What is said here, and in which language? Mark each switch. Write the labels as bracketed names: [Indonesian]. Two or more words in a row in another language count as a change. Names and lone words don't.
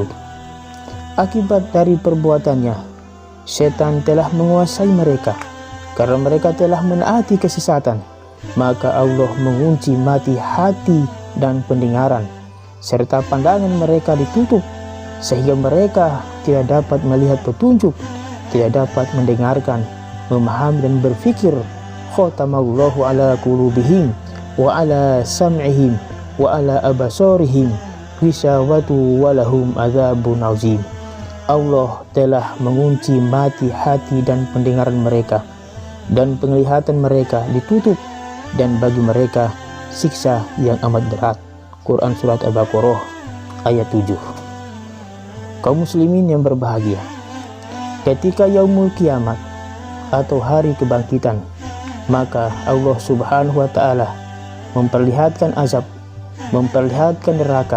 [Indonesian] Akibat dari perbuatannya, setan telah menguasai mereka karena mereka telah menaati kesesatan. Maka Allah mengunci mati hati dan pendengaran, serta pandangan mereka ditutup, sehingga mereka tidak dapat melihat petunjuk, tidak dapat mendengarkan, memahami dan berfikir. [Arabic] ختم الله على قلوبهم وعلى سمعهم وعلى أبصارهم غشاوة ولهم عذاب عظيم. [Indonesian] Allah telah mengunci mati hati dan pendengaran mereka, dan penglihatan mereka ditutup, dan bagi mereka siksa yang amat berat. Quran surat Al-Baqarah ayat 7. Kaum muslimin yang berbahagia, ketika [Arabic] يوم القيامة [Indonesian] atau hari kebangkitan, maka Allah [Arabic] سبحانه وتعالى [Indonesian] memperlihatkan azab, memperlihatkan neraka.